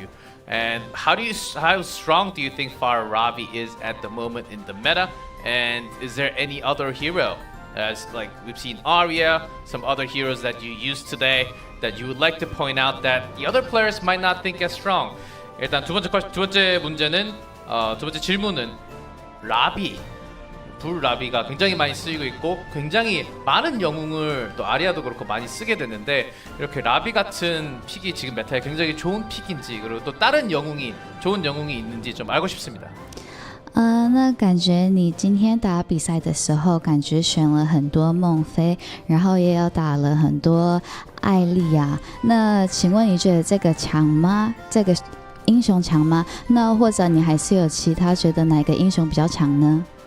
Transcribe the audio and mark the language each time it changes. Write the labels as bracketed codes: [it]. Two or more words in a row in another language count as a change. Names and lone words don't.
[en] And how strong do you think Fire Robbie is at the moment in the meta? And is there any other hero, as like we've seen Arya, some other heroes that you used today that you would like to point out that the other players might not think as strong? [ko] 일단 두 번째 문제는 두 번째 질문은 라비, 불 라비가 굉장히 많이 쓰이고 있고 굉장히 많은 영웅을 또 아리아도 그렇고 많이 쓰게 됐는데 이렇게 라비 같은 픽이 지금 메타에 굉장히 좋은 픽인지 그리고 또 다른 좋은 영웅이 있는지 좀 알고 싶습니다. [zh] 那感觉你今天打比赛的时候，感觉选了很多孟非，然后也有打了很多艾丽亚。那请问你觉得这个强吗？这个英雄强吗？那或者你还是有其他觉得哪个英雄比较强呢？